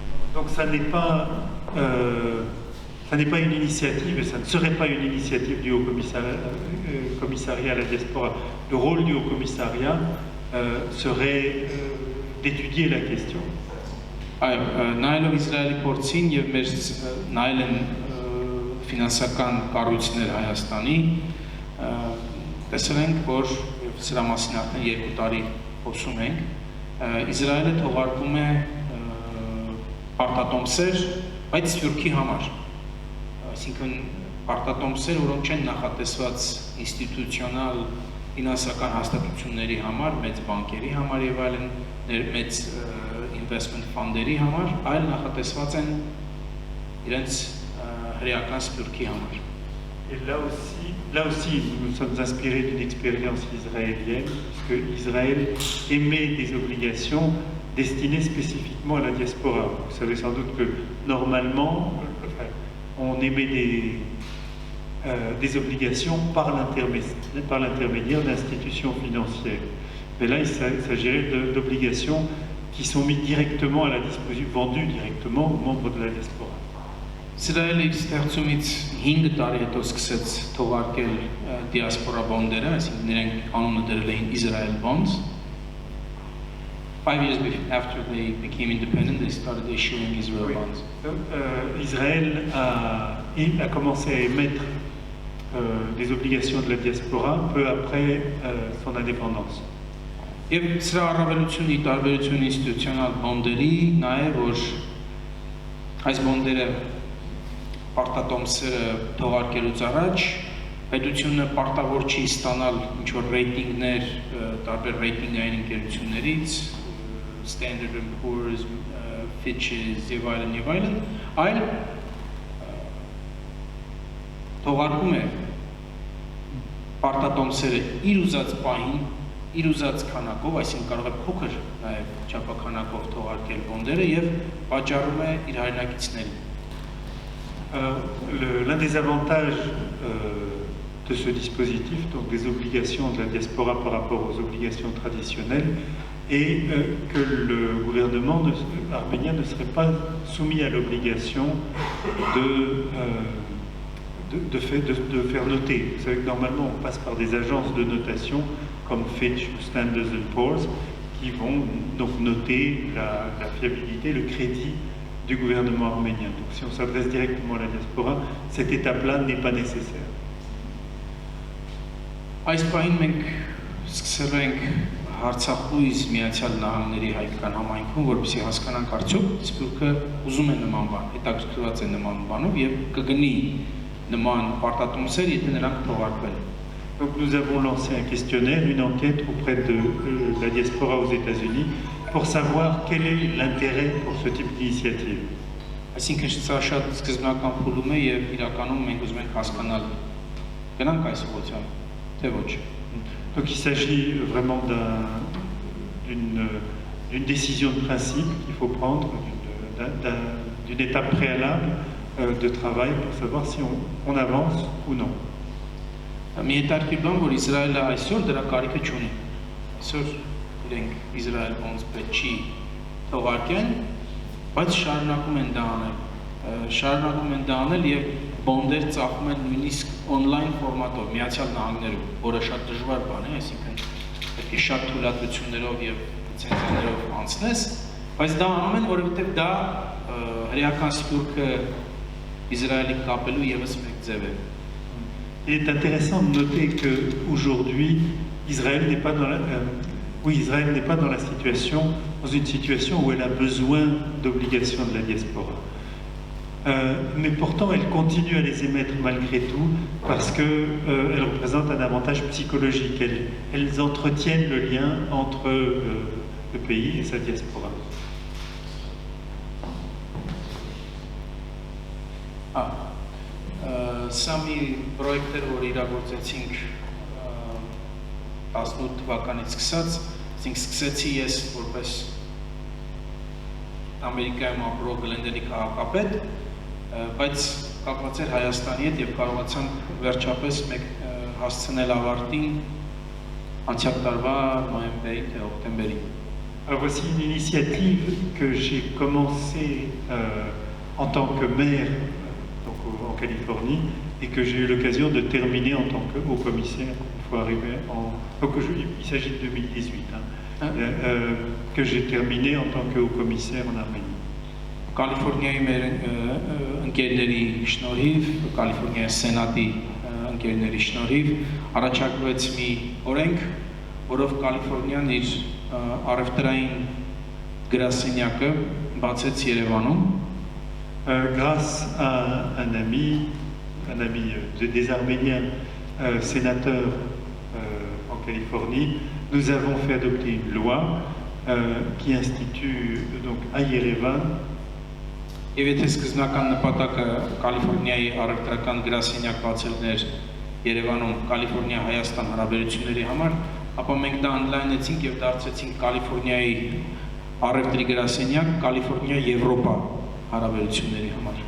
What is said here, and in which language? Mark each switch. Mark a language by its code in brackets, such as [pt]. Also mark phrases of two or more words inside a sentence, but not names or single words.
[fr] Donc ça n'est pas une initiative, et ça ne serait pas une initiative du Haut Commissariat à la diaspora. Le rôle du Haut Commissariat serait d'étudier la question. [hy] Նայելով Իսրայելի փորձին եւ մեր նայել են ֆինանսական կառույցներ Հայաստանի, տեսել ենք, որ սրա մասին արդեն 2 տարի խոսում ենք, Իսրայելը թողարկում է պարտատոմսեր, բայց Սփյուռքի համար, այսինքն պարտատոմսեր, որոնք չեն նախատեսված ինստիտուցիոնալ ֆինանսական հաստատությունների համար, մեծ բանկերի համար եւ այլն, մեծ [en] investment fund- [hy] երի համար, այլ նախատեսված են իրենց հրեական Սփյուռքի համար։ [fr] Et là aussi, nous nous sommes inspirés d'une expérience israélienne, puisque Israël émet des obligations destinées spécifiquement à la diaspora. Vous savez sans doute que normalement, on émet des obligations par l'intermédiaire d'institutions financières. Mais là, il s'agirait d'obligations qui sont mises directement à la disposition, vendues directement aux membres de la diaspora. [hy] Իսրայելը իր ստեղծումից 5 տարի հետո սկսեց թողարկել դիասպորա բոնդերը, այսինքն նրանք անունը դրել էին Israel bonds. [en] 5 years after they became independent, they started issuing Israel bonds. [fr] Israël a commencé à émettre des obligations de la diaspora peu après son indépendance. [hy] Եվ սրա առավելությունը ի տարբերություն ինստիտուցիոնալ բոնդերի նա է, որ այս բոնդերը պարտատոմսերը թողարկելուց առաջ պետությունը պարտավոր չի ստանալ ինչ-որ ռեյտինգներ տարբեր ռեյտինգային ընկերություններից, Standard & Poor's, Fitch's եւ այլն, այլ թողարկում է պարտատոմսերը իր ուզած պահին, իր ուզած քանակով, այսինքն կարող է փոքր նաև չափաքանակով թողարկել բոնդերը եւ վաճառում է իր հայրենակիցներին։ [fr] L'un des avantages de ce dispositif, donc des obligations de la diaspora par rapport aux obligations traditionnelles, est que le gouvernement arménien ne serait pas soumis à l'obligation de faire noter. Vous savez que normalement on passe par des agences de notation comme Fitch ou Standard & Poor's qui vont donc noter la fiabilité, le crédit du gouvernement arménien. Donc si on s'adresse directement à la diaspora, cette étape-là n'est pas nécessaire. [hy] Այս պահին մենք սկսել ենք Արցախույս Միացյալ Նահանգների հայկական համայնքում, որպեսզի հասկանանք արդյոք Սփյուռքը ուզում է նման բան, հետաքրքրված է նման բանով եւ կգնի նման պարտատոմսեր, եթե նրանք թողարկվել են։ [fr] Donc nous avons lancé un questionnaire, une enquête auprès de la diaspora aux États-Unis pour savoir quel est l'intérêt pour ce type d'initiative. [hy] Այսինքն սա շատ սկզբնական փուլում է եւ իրականում մենք ուզում ենք հասկանալ գնանք այս ուղղությամբ, թե ոչ։ [fr] Donc il s'agit vraiment d'une décision de principe qu'il faut prendre, d'une étape préalable de travail pour savoir si on avance ou non. [hy] Մի հետաքրքիր բան, որ Իսրայելը այսօր դրա կարիքը չունի։ Այսօր իրենք Israel bonds պետք չի թողարկեն, բայց շարունակում են դա անել եւ բոնդեր ծախում են նույնիսկ on-line ֆորմատով Միացյալ Նահանգներում, որը շատ դժվար բան է, այսինքն պետք է շատ թույլատվություններով եւ լիցենզիաներով անցնես, բայց դա անում են, որովհետեւ դա հրեական Սփյուռքը Իսրայելի կապելու եւս մեկ ձև է։ [fr] Il est intéressant de noter qu'aujourd'hui, Israël n'est pas dans une situation où elle a besoin d'obligations de la diaspora. Mais pourtant, elle continue à les émettre malgré tout parce qu'elles représentent un avantage psychologique. Elles entretiennent le lien entre le pays et sa diaspora. [hy] Սա մի պրոյեկտ էր, որ իրագործեցինք 18 թվականից սկսած, սկսեցի ես որպես Ամերիկայում ապրող Գլենդենի քաղաքապետ, բայց կապված էր Հայաստանի հետ եւ կարողացանք վերջապես մեկ հասցնել ավարտին անցյալ տարվա նոյեմբերի թե հոկտեմբերի։ [fr] Alors voici une initiative que j'ai commencée en tant que maire donc en Californie et que j'ai eu l'occasion de terminer en tant que haut commissaire une fois arrivé en... Donc il s'agit de 2018, que j'ai terminé en tant que haut commissaire en Arménie. [hy] Կալիֆոռնիայի մեր ընկերների շնորհիվ, Կալիֆոռնիայի սենատի ընկերների շնորհիվ առաջարկվեց մի օրենք, որով Կալիֆոռնիան իր առևտրային գրասենյակը բացեց Երևանում։ [fr] Grâce à un ami des Arméniens sénateurs en Californie, nous avons fait adopter une loi qui institue donc à Yerevan. [hy] Եվ եթե սկզբնական նպատակը Կալիֆոռնիայի առևտրական գրասենյակ բացելն էր Երևանում Կալիֆոռնիա-Հայաստան հարաբերությունների համար, ապա մենք դա ընդլայնեցինք եւ դարձրեցինք Կալիֆոռնիայի առևտրի գրասենյակ Կալիֆոռնիա-Եվրոպա հարաբերությունների համար։